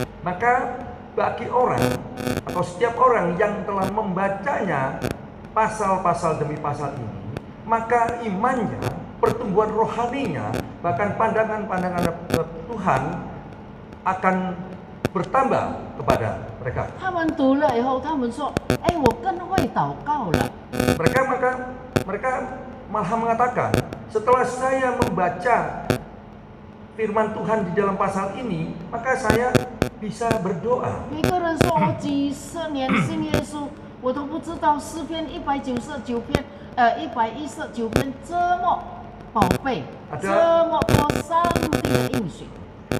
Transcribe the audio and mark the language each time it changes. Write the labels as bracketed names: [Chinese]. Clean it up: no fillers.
[Indonesian] Maka bagi orang atau setiap orang yang telah membacanya pasal-pasal demi pasal ini, maka imannya, pertumbuhan rohaninya, bahkan pandangan-pandangan Tuhan akan bertambah kepada mereka. [Chinese] 他们读了以后，他们说：“哎，我更会祷告了。” [Indonesian] Mereka malah mengatakan, setelah saya membaca firman Tuhan di dalam pasal ini, maka saya bisa berdoa. [Chinese] 每个人说：“我几十年信耶稣，我都不知道诗篇199篇，119篇这么宝贝，这么多上帝的应许。”